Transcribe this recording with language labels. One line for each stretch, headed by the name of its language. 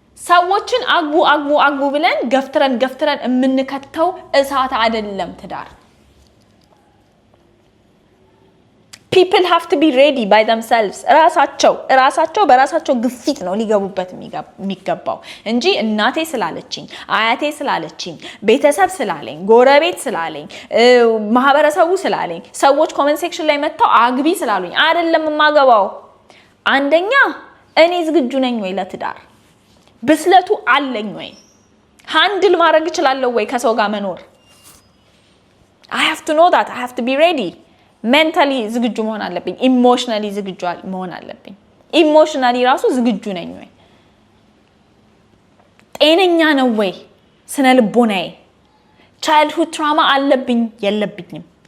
Amharic: ሰዎችን አግቡ ብለን ገፍትረን የምንከተው እሳት አይደለም ትዳር።
English: people have to be ready by themselves
Amharic: ራሳቸው በራሳቸው ግፊት ነው ሊገቡበት የሚገባው እንጂ እናቴ ስላለችኝ አያቴ ስላለችኝ ቤተሰብ ስላለኝ ጎረቤት ስላለኝ ማህበረሰቡ ስላለኝ ሰዎች ኮሜንት ሴክሽን ላይ መጣው አግቢ ስላሉኝ አይደለም ማገባው። አንደኛ እኔ ዝግጁ ነኝ ወይ ለትዳር? ብስለቱ አለኝ ወይ? ሃንድል ማድረግ እችላለሁ ወይ ከሰው ጋር መኖር?
English: I have to know that. I have to be ready.
Amharic: Mentally ዝግጁ መሆን አለብኝ። ኢሞሽናሊ ዝግጁ መሆን አለብኝ። ኢሞሽናሊ ራሱ ዝግጁ ነኝ ወይ? ጤነኛ ነው ወይ ስነ ልቦናዬ?
English: childhood trauma
Amharic: አለብኝ የለብኝም?